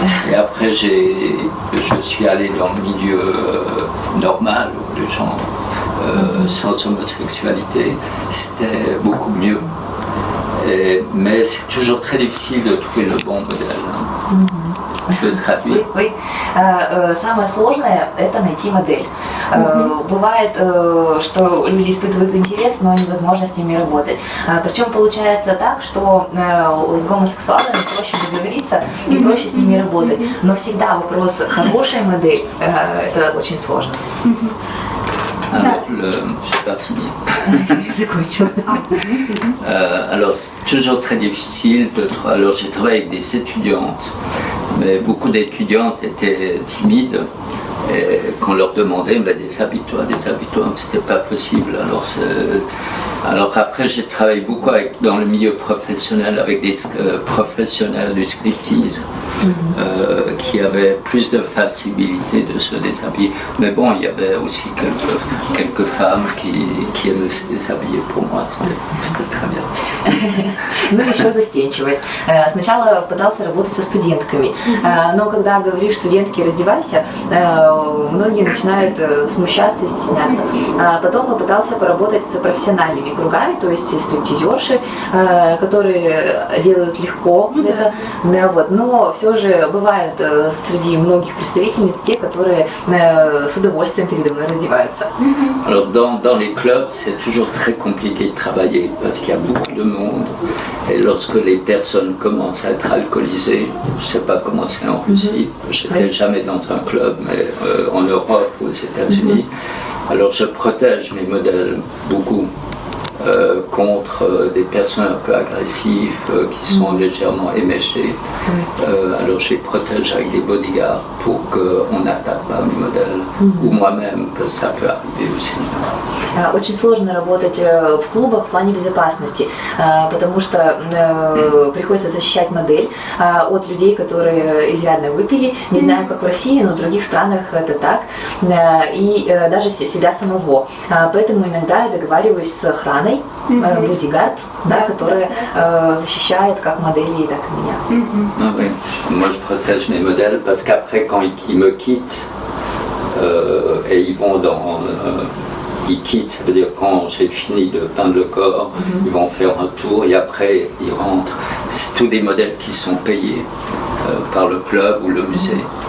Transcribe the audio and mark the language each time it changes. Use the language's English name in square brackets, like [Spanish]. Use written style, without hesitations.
[French] Et après, je suis allé dans le milieu normal où les gens sans homosexualité, c'était beaucoup mieux. Mais c'est toujours très difficile de trouver le bon modèle. De traduire. Oui. [Russian] Самое сложное – это найти модель. Бывает, что люди испытывают интерес, но невозможно с ними работать. Причем получается так, что с гомосексуалами проще договориться и проще с ними работать. Но всегда вопрос хорошей модели – это очень сложно. [French] Alors, j'ai pas fini. Alors, c'est toujours très difficile alors, j'ai travaillé avec des étudiantes, mais beaucoup d'étudiantes étaient timides. Et qu'on leur demandait, déshabille-toi, c'était pas possible. Alors après, j'ai travaillé beaucoup dans le milieu professionnel avec des professionnels du striptease qui avaient plus de facilité de se déshabiller. Mais bon, il y avait aussi quelques femmes qui aimaient se déshabiller. Pour moi, c'était très bien. [Russian] Ну, еще застенчивость. Сначала пытался работать со студентками, но когда говоришь студентке «раздевайся», многие начинают смущаться и стесняться. Потом попытался поработать с профессиональными кругами, то есть стриптизерши, которые делают легко это. Вот. Но все же бывают среди многих представительниц те, которые с удовольствием передо мной раздеваются. [French] Alors dans les clubs, c'est toujours très compliqué de travailler parce qu'il y a beaucoup de monde. Et lorsque les personnes commencent à être alcoolisées, je ne sais pas comment c'est en Russie, je n'étais jamais dans un club, mais en Europe, aux États-Unis. Alors je protège mes modèles beaucoup contre des personnes un peu agressives qui sont légèrement éméchées. Alors je les protège avec des bodyguards pour qu'on n'attaque pas mes modèles ou moi-même, parce que ça peut arriver aussi. [Russian] Очень сложно работать в клубах в плане безопасности, потому что приходится защищать модель от людей, которые изрядно выпили. Не знаю, как в России, но в других странах это так. И даже себя самого. Поэтому иногда я договариваюсь с охраной, бодигард, которая защищает как модели, так и меня. [French] Ah oui. Moi je protège mes modèles parce qu'après quand ils me quittent et ils vont ils quittent, ça veut dire quand j'ai fini de peindre le corps, ils vont faire un tour et après ils rentrent. C'est tous des modèles qui sont payés par le club ou le musée.